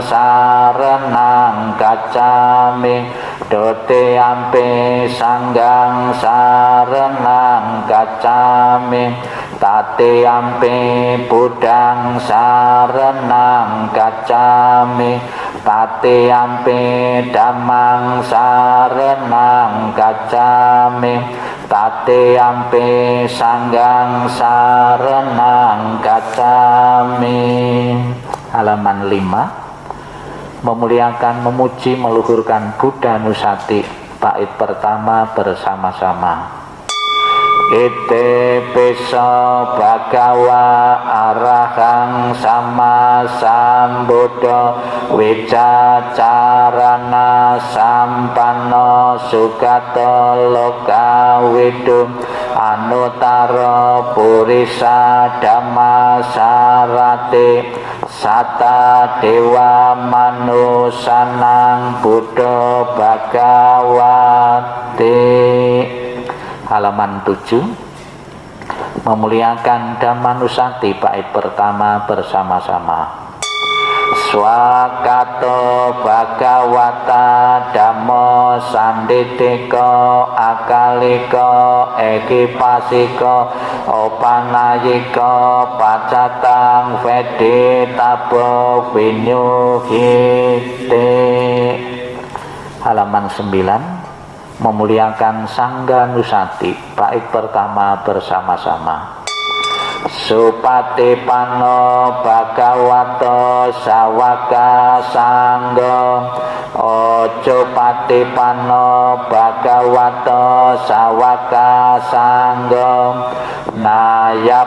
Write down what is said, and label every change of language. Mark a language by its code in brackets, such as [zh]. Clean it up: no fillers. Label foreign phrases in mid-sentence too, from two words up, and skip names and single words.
[pi] saranang gacchami, Dutiyampi Sanghang saranang gacchami, Tatiyampi Buddhang saranang gacchami, Tatiyampi Dhammang saranang gacchami, Tatiyampi Sanghang saranang gacchami. [id] Halaman 5. Memuliakan, memuji, meluhurkan Buddha Nusati, bait pertama bersama-sama. [pi] Ite pesa bhagawa arahang sama sambuddha wicacarana sampanno sugato loka widum anutara purisa dhamma sarate sata dewa manusanang buddha bhagawate. [id] Halaman 7. Memuliakan Dhammanusati, bait pertama bersama-sama. [pi] Swakato Bhagawata Dhammo Sanditiko Akaliko Ekipasiko Opanayiko Pacatang Vedi Tabo Vinyuhite. [id] Halaman 9. Memuliakan Sangga Nusati, bait pertama bersama-sama. [pi] Supatipano Bhagavato Sawaka Sangga, Ojo patipano Bhagavato Sawaka Sangga, Naya